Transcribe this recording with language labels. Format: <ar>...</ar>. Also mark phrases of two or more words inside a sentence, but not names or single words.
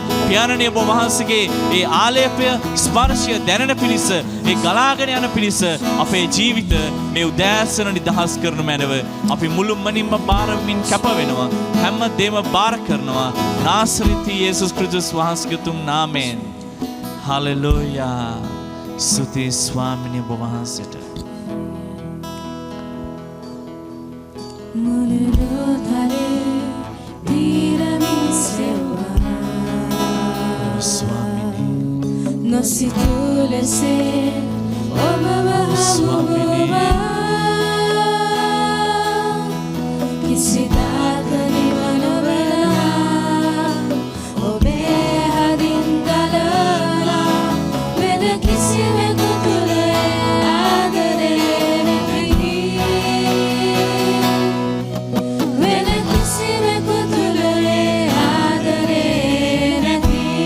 <si>පියාණනේ, ඔබ වහන්සේගේ ඒ ආලේපය ස්පර්ශය දැනෙන පිණිස, ඒ ගලාගෙන යන පිණිස අපේ ජීවිත මේ උදෑසන නිදහස් කරන මැනව අපි මුළුමනින්ම බාරමින් කැප වෙනවා. හැම දෙම බාර කරනවා. නාසරිති යේසුස් ක්‍රිස්තුස් වහන්සේගේ උතුම් නාමයෙන්. හලෙලූයා. ස්තුති ස්වාමිනේ ඔබ වහන්සේට. No si tu le se o baba baba kisi dadani manavela o be hadin dalala veda kisi me kutule adare nahi veda kisi me kutule adare nahi</si>